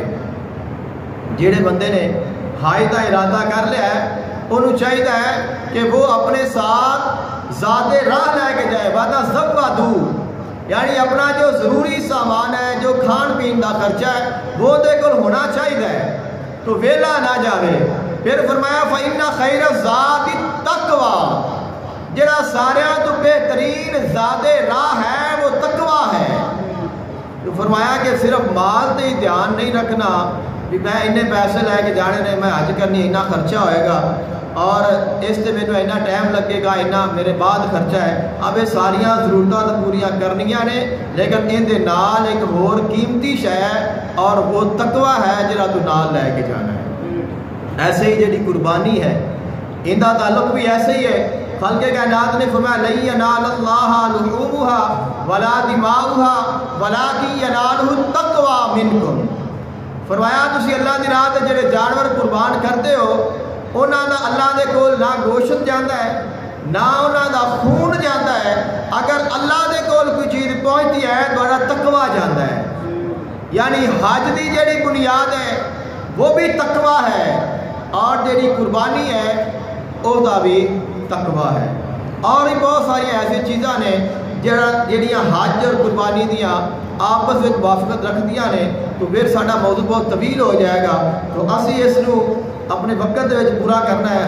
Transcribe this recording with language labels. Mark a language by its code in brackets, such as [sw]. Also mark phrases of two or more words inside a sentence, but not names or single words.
[pa] جڑے بندے نے حج دا ارادہ کر لیا ہے انہوں چاہیے کہ وہ اپنے ساتھ ذات راہ لے کے جائے، وعدہ زبادو، یعنی اپنا جو ضروری سامان ہے، جو کھان پین دا خرچہ ہے وہ دے کل ہونا چاہیے، تو ویلا نہ جاوے۔ [ar] پھر فرمایا فَإِنَّ خَيْرَ الزَّادِ التَّقْوَىٰ، [pa] جڑا ساریاں تو بہترین ذات راہ ہے وہ تقویٰ ہے۔ تو فرمایا کہ صرف مال تے ہی دھیان نہیں رکھنا بھی میں انہیں پیسے لے کے جانے نے، میں حج کرنی اتنا خرچہ ہوئے گا اور اس سے میرے اتنا ٹائم لگے گا، اتنا میرے بعد خرچہ ہے۔ اب یہ ساریاں ضرورتاں تو پوریاں کرنیاں نے، لیکن ان دے نال ایک اور قیمتی شے ہے اور وہ تقویٰ ہے جڑا تو نال لے کے جانا ہے۔ ایسے ہی جڑی قربانی ہے ان دا تعلق بھی ایسے ہی ہے۔ [ur] خالق کائنات نے فرمایا [ar] لَن يَنَالَ اللَّهَ لُحُومُهَا وَلَا دِمَاؤُهَا وَلَٰكِن يَنَالُهُ التَّقْوَىٰ مِنكُمْ۔ [pa] فرمایا تسی اللہ دی راہ تے جڑے جانور قربان کرتے ہو انہاں دا اللہ دے کول نہ گوشت جاندا ہے نہ انہاں دا خون جاندا ہے، اگر اللہ دے کول کوئی چیز پہنچتی ہے تہاڈا تقویٰ جاندا ہے۔ یعنی حج دی جڑی بنیاد ہے وہ بھی تقوی ہے، اور جیڑی قربانی ہے وہ بھی تقوی ہے۔ اور بھی بہت ساری ایسی چیزاں نے جہاں حج اور قربانی دیاں آپس میں موافقت رکھدیاں نے، تو پھر سارا موضوع بہت طویل ہو جائے گا، تو اسی اس نو اپنے وقت میں پورا کرنا ہے۔